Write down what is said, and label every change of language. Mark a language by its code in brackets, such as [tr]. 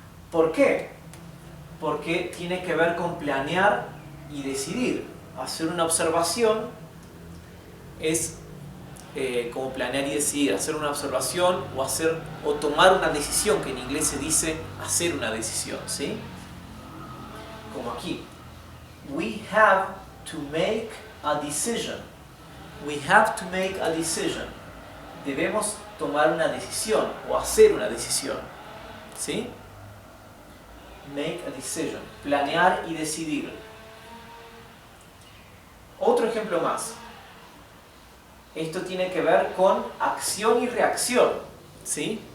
[es] ¿Por qué? Porque tiene que ver con planear y decidir. Hacer una observación es como planear y decidir. Hacer una observación o tomar una decisión, que en inglés se dice hacer una decisión, ¿sí? Como aquí. [en] We have to make a decision. We have to make a decision. [es] Debemos tomar una decisión o hacer una decisión, ¿sí? [en] Make a decision. [es] Planear y decidir. Otro ejemplo más. Esto tiene que ver con acción y reacción, ¿sí?